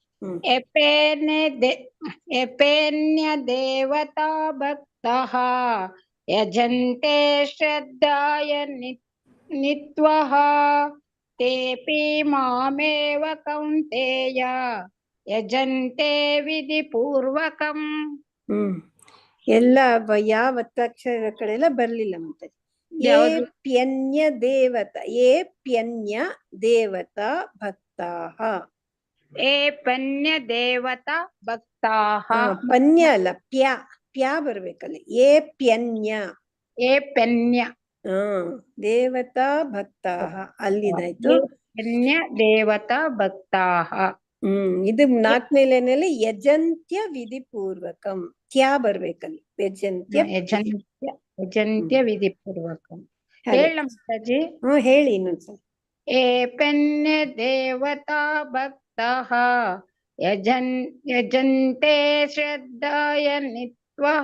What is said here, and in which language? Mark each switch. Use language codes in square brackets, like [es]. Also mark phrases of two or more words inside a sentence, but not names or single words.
[sa] ಎಪೇನ್ಯ ದೇವತಾ ಭಕ್ತಃ ಯಜಂತೆ ಶ್ರದ್ಧಾಯ ನಿತ್ವಃ ತೇಪಿ ಮಾಮೇವ ಕೌಂತೇಯ ಯಜಂತೆ ವಿಧಿಪೂರ್ವಕಂ. [kn] ಎಲ್ಲ ಯಾವ ಒತ್ತಕ್ಷರ ಕಡೆಲ್ಲ ಬರ್ಲಿಲ್ಲ ಮಾತಾಜಿ. [sa] ಏಪ್ಯನ್ಯ ದೇವತಾ ಏಪ್ಯನ್ಯ ದೇವತಾ ಭಕ್ತಾಃ. ಏಪನ್ಯ ದೇವತಾ ಭಕ್ತಾಃ. [kn] ಪನ್ಯ ಅಲ್ಲ, ಪ್ಯಾ ಬರ್ಬೇಕಲ್ಲಿ. ಏಪ್ಯನ್ಯ. [sa] ಏಪನ್ಯ ದೇವತಾ ಭಕ್ತಾಃ ಅಲ್ಲಿದಾಯ್ತು. ಏಪನ್ಯ ದೇವತಾ ಭಕ್ತಾಃ. [kn] ಇದು 4ನೇ ಲೈನಲ್ಲಿ [sa] ಯಜಂತ್ಯ ವಿಧಿಪೂರ್ವಕಂ. [kn] ತ್ಯಾ ಬರ್ಬೇಕಲ್ಲಿ. [sa] ಯಜಂತ್ಯ ವಿಧಿಪೂರ್ವಕಂ. [kn] ಹೇಳ ಮಾತಾಜಿ. ಹೇಳಿ ಇನ್ನೊಂದ್ಸಲ. [sa] ಏಪನ್ಯ ದೇವತಾ ಭಕ್ತಃ ಯಜಂತೆ ಶ್ರದ್ಧಾಯ ನಿತ್ವಃ